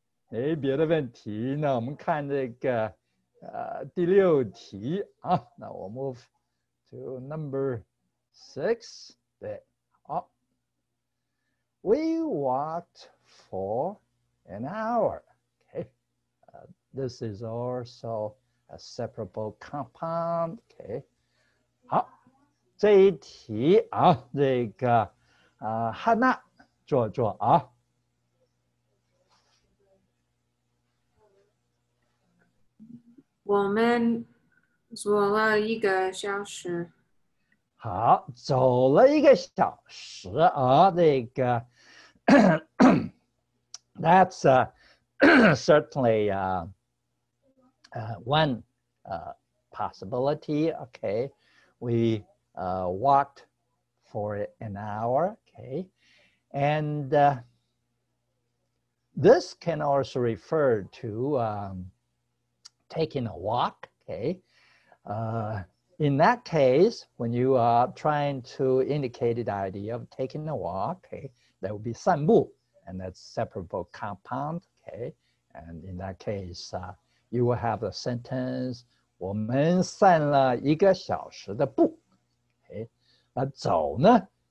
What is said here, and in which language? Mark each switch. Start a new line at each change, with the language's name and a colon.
Chinese: 哎，别的问题，那我们看这个第6题啊。那我
English: move to number 6。对，好。We walked for an hour. Okay, this is also a separable compound.
Chinese: Okay, 好，这一题啊，这个汉娜做啊。我们走了1个小时。好，走了1个小时啊，这个
English: that's certainly one possibility. Okay, we walked for an hour. Okay, and this can also refer to taking a walk. Okay. In that case, when you are trying to indicate the idea of taking a walk, okay, that would be 散步, and that's separable compound, okay, and in that case, you will have the sentence,
Chinese: 我们散了1个小时的步,
English: okay, but 走呢